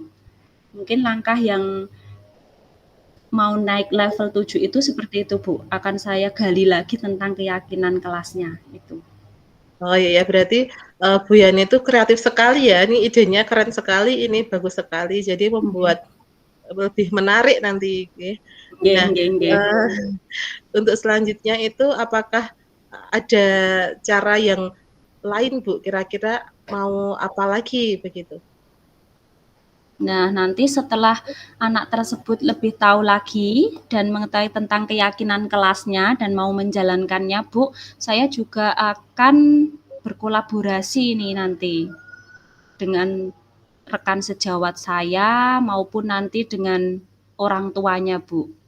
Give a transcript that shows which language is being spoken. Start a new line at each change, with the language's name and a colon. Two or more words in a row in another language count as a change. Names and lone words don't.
Indonesian: Mungkin langkah yang mau naik level 7 itu seperti itu, Bu. Akan saya gali lagi tentang keyakinan kelasnya, itu. Oh iya, berarti Bu Yani itu kreatif sekali ya. Ini idenya keren sekali, ini bagus sekali. Jadi membuat lebih menarik nanti. Nggih, Nah,
Javanese: nggih, nggih.
Indonesian: untuk selanjutnya itu apakah ada cara yang lain Bu? Kira-kira mau apa lagi begitu? Nah, nanti setelah anak tersebut lebih tahu lagi dan mengetahui tentang keyakinan kelasnya dan mau menjalankannya, Bu, saya juga akan berkolaborasi nih nanti dengan rekan sejawat saya maupun nanti dengan orang tuanya, Bu.